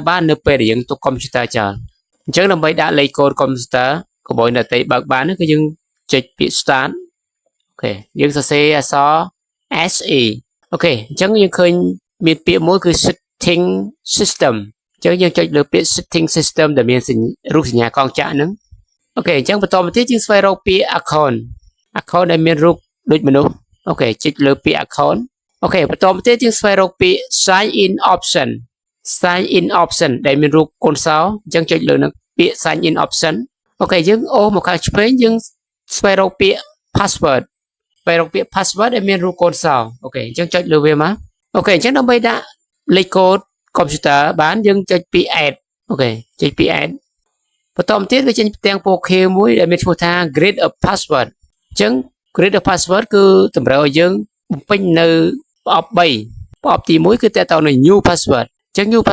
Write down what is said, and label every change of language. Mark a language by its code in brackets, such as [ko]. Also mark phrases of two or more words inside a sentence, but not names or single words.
[km] បាននៅពេលដែលយើងទុកកុំព្យូទ័រចោលអញ្ចឹងដើម្បីដាក់លេខកូដកុំព្យូទ័រក៏បរិយាដតីបើកបានគឺយើងចុចពាក្យ start អូខេយើងសរសេរអក្សរ SE អូខេអញ្ចឹងយើងឃើញមានពាក្យមួយគឺ [en] setting system [km] អញ្ចឹងយើងចុចលើពាក្យ [en] setting system [km] ដែលមានរូបសញ្ញាកងចក្រហ្នឹងអូខេអញ្ចឹងបន្តមកទៀតយើងស្វែងរកពាក្យ account ដែលមានរូបដូចមនុស្សអូខេចុចលើពាក្យ account អូខេបន្តមកទៀតយើងស្វែងរកពាក្យ [en] sign in [km] option ដែលមានរូបកូនសោអញ្ចឹងចុចលើនឹងពាក្យ [en] sign in option [km] អូខេយើងអូសមកខាងឆ្វេង យើងស្វែងរកពាក្យ password ដែលមានរូបកូនសោអូខេអញ្ចឹងចុចលើវាមកអូខេអញ្ចឹងដើម្បីដាក់លេខកូដកុំព្យូទ័របានយើងចុចពី add អូខេចុចពី add បន្តមកទៀតវាចេញផ្ទាំងពណ៌ខៀវមួយដែលមានឈ្មោះថា [en] create a password [km] អញ្ចឹង [en] create a password [km] គឺតម្រូវឲ្យយើងបំពេញនៅប្រអប់3ប្រអប់ទី1គឺតើតើនៅ [en] new password [km] អញ្ចឹង new